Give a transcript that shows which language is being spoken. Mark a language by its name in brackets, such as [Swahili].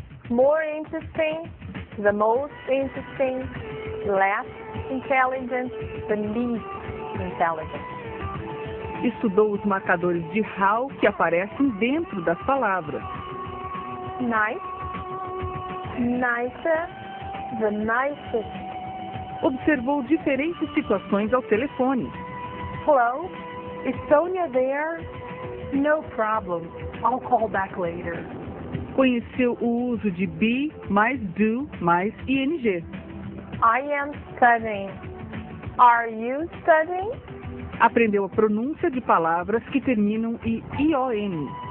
[English] More interesting, the most interesting, less intelligent, the least intelligent. [Portuguese] Estudou os marcadores de how que aparecem dentro das palavras. [English] Nice, nicer, the nicest. [Portuguese] Observou diferentes situações ao telefone. [English] Hello, is Sonia there? No problem, I'll call back later. [Portuguese] Conheceu o uso de be mais do mais ing. [English] I am studying. Are you studying? [Portuguese] Aprendeu a pronúncia de palavras que terminam em ion.